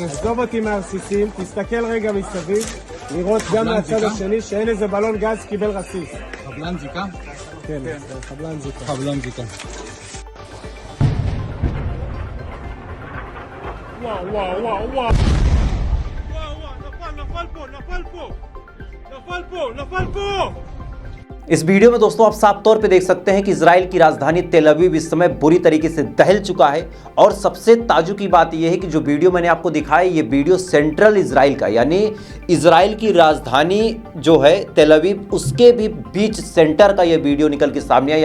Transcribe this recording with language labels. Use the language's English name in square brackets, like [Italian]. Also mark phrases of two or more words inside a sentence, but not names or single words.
[Hebrew] עזוב אותי מהרסיסים, תסתכל רגע מסביב, לראות גם מהצד השני שאין איזה בלון גז קיבל רסיס. חבלן זיקה? כן, חבלן זיקה. חבלן זיקה. וואו, וואו, וואו, וואו. נפל פה! [Hindi] इस वीडियो में दोस्तों आप साफ तौर पे देख सकते हैं कि इजराइल की राजधानी तेल अवीव इस समय बुरी तरीके से दहल चुका है। और सबसे ताज्जुब की बात यह है कि जो वीडियो मैंने आपको दिखाया, ये वीडियो सेंट्रल इजराइल का, यानी इजराइल की राजधानी जो है तेल अवीव उसके भी बीच सेंटर का यह वीडियो निकल के सामने आया।